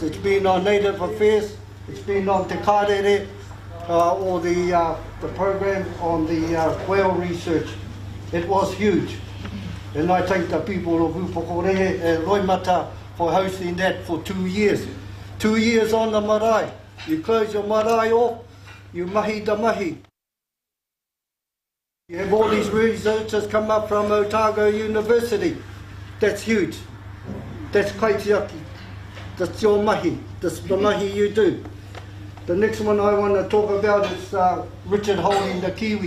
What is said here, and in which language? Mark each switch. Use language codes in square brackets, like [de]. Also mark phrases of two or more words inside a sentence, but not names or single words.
[en] It's been on Native Affairs. It's been on Te Kārere, or the program on the whale research. It was huge. And I thank the people of Upokorehe and Roimata for hosting that for 2 years. 2 years on the marae. You close your marae off, you mahi da mahi. You have all these researchers come up from Otago University. That's huge. That's kaitiaki. That's your mahi. That's the mahi you do. The next one I want to talk about is Richard holding the kiwi.